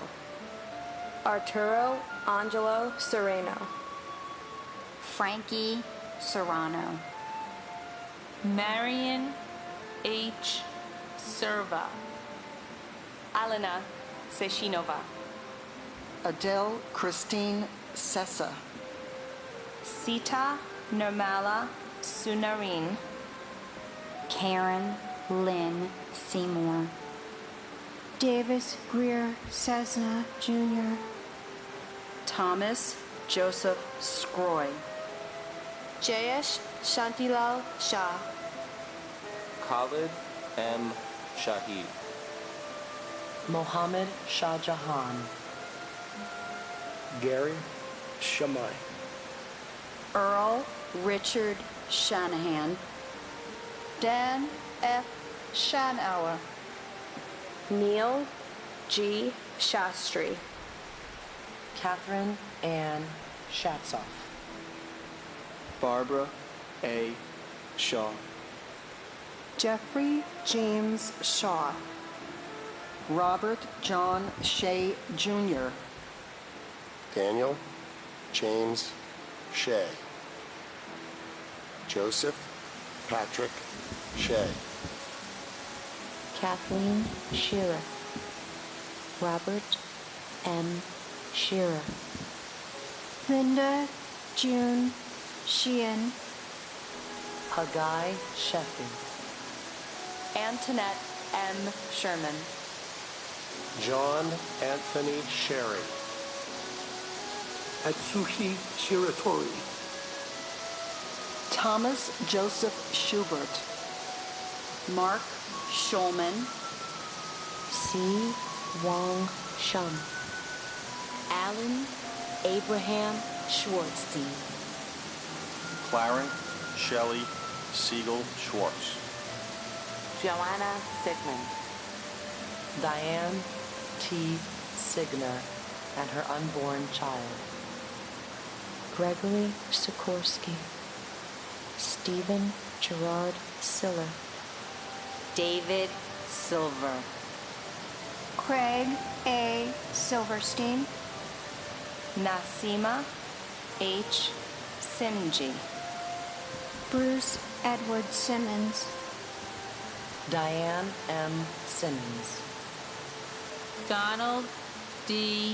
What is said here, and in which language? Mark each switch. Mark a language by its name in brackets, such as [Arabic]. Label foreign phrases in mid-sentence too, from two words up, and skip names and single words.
[English] Arturo Angelo Sereno, Frankie Serrano, Marion H. Serva, Alena Seshinova, Adele Christine Sessa, Sita Nirmala Sunarin, Karen Lynn Seymour, Davis Greer Cessna Jr., Thomas Joseph Scroy. Jayesh Shantilal Shah. Khalid M. Shahid. Mohammed Shah Jahan. Gary Shamai. Earl Richard Shanahan. Dan F. Shanauer. Neil G. Shastri. Catherine Ann Shatzoff. Barbara A. Shaw. Jeffrey James Shaw. Robert John Shea Jr. Daniel James Shea. Joseph Patrick Shea. Kathleen Shearer. Robert M. Shearer. Linda June Sheehan. Hagai Sheffi. Antoinette M. Sherman. John Anthony Sherry. Atsushi Shiratori. Thomas Joseph Schubert. Mark Schulman. C. Wong Shum. Alan Abraham Schwartzstein. Clarence Shelley Siegel Schwartz. Joanna Sigmund. Diane T. Signer and her unborn child. Gregory Sikorsky. Stephen Gerard Siller. David Silver. Craig A. Silverstein. Nasima H. Simji. Bruce Edward Simmons. Diane M. Simmons. Donald D.